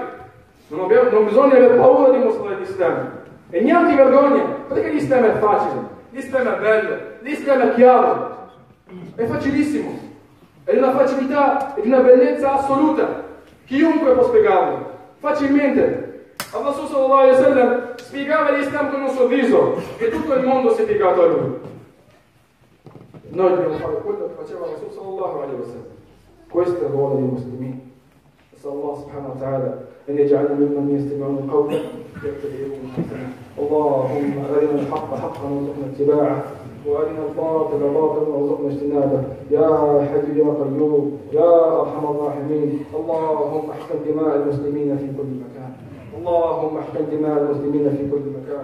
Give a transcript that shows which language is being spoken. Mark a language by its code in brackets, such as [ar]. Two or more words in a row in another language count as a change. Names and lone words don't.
[it] Non bisogna avere paura di mostrare l'Islam e neanche vergogna, perché l'Islam è facile, l'Islam è bello, l'Islam è chiaro, è facilissimo, è di una facilità e di una bellezza assoluta. Chiunque può spiegarlo facilmente. Al-Rasul [ar] صلى الله عليه وسلم [it] spiegava l'Islam con un sorriso e tutto il mondo si è piegato a lui. Noi dobbiamo fare quello che faceva Rasul [ar] صلى الله عليه وسلم. [it] Questo è il ruolo dei musulmani. [ar] نسأل الله سبحانه وتعالى أن يجعلنا ممن يستمعون القول فيتبعون أحسنه. اللهم أرنا الحق حقا وارزقنا اتباعه وأرنا الباطل باطلا وارزقنا اجتنابه. يا حي يا قيوم يا أرحم الراحمين. اللهم احقن دماء المسلمين في كل مكان. اللهم احقن دماء المسلمين في كل مكان.